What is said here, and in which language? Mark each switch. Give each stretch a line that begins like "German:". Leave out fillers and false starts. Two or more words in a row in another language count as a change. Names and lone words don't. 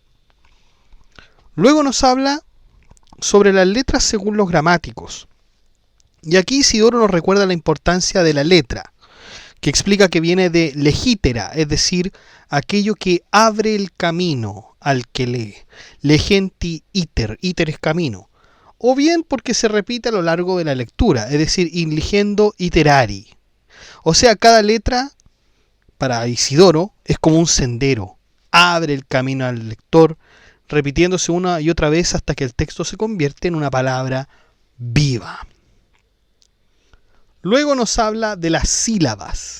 Spanish: Luego nos habla sobre las letras según los gramáticos. Y aquí Isidoro nos recuerda la importancia de la letra, que explica que viene de legitera, es decir, aquello que abre el camino al que lee.
Latin: Legenti iter, iter
Spanish: es camino. O bien porque se repite a lo largo de la lectura, es decir,
Latin: in ligendo iterari.
Spanish: O sea, cada letra, para Isidoro, es como un sendero. Abre el camino al lector, repitiéndose una y otra vez hasta que el texto se convierte en una palabra viva. Luego nos habla de las sílabas.